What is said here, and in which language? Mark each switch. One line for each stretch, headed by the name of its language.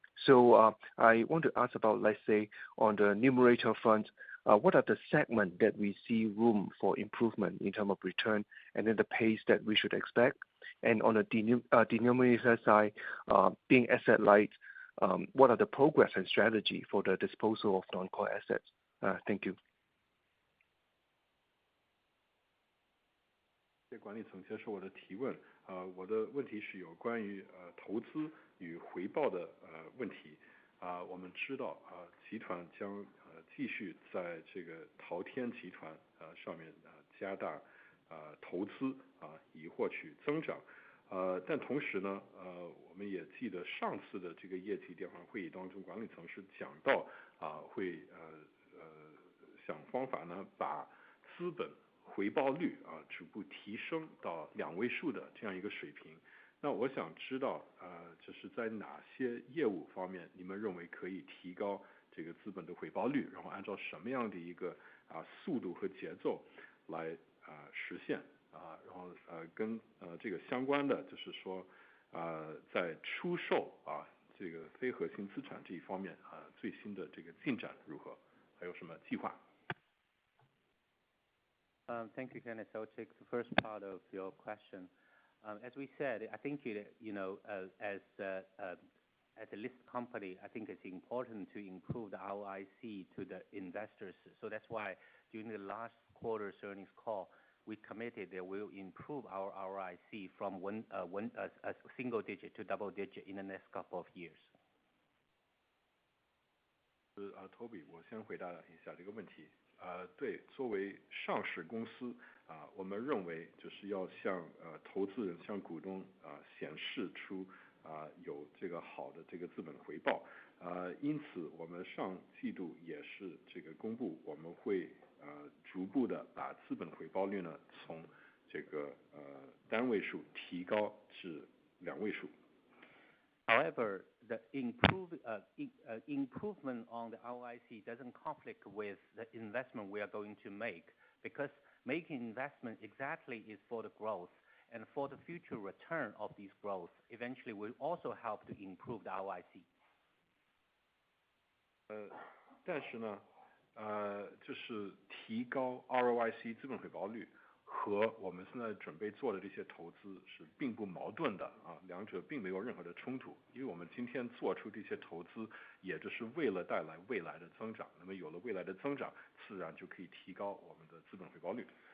English: So I want to ask about, let's say, on the numerator front, what are the segments that we see room for improvement in terms of return, and then the pace that we should expect? And on the denominator side, being asset light, what are the progress and strategy for the disposal of non-core assets? Thank you.
Chinese: 谢谢管理层接受我的提问。我的问题是有关于投资与回报的问题。我们知道集团将继续在这个淘天集团上面加大投资以获取增长。但同时呢，我们也记得上次的这个业绩电话会议当中，管理层是讲到会想方法呢把资本回报率逐步提升到2位数的这样一个水平。那我想知道就是在哪些业务方面你们认为可以提高这个资本的回报率，然后按照什么样的一个速度和节奏来实现然后跟这个相关的就是说在出售这个非核心资产这一方面最新的这个进展如何，还有什么计划？
English: Thank you, Kenneth. I'll take the first part of your question. As we said, I think as a listed company, I think it's important to improve the ROIC to the investors. So that's why during the last quarter's earnings call, we committed that we'll improve our ROIC from a single digit to double digit in the next couple of years.
Chinese: Toby， 我先回答一下这个问题。对，作为上市公司我们认为就是要向投资人、向股东显示出有这个好的这个资本回报。因此我们上季度也是这个公布，我们会逐步的把资本回报率呢从这个单位数提高至2位数。
English: However, the improvement on the ROIC doesn't conflict with the investment we are going to make, because making investment exactly is for the growth, and for the future return of these growth eventually will also help to improve the ROIC.
Chinese: 但是呢就是提高 ROIC 资本回报率和我们现在准备做的这些投资是并不矛盾的两者并没有任何的冲突，因为我们今天做出这些投资也就是为了带来未来的增长，那么有了未来的增长自然就可以提高我们的资本回报率。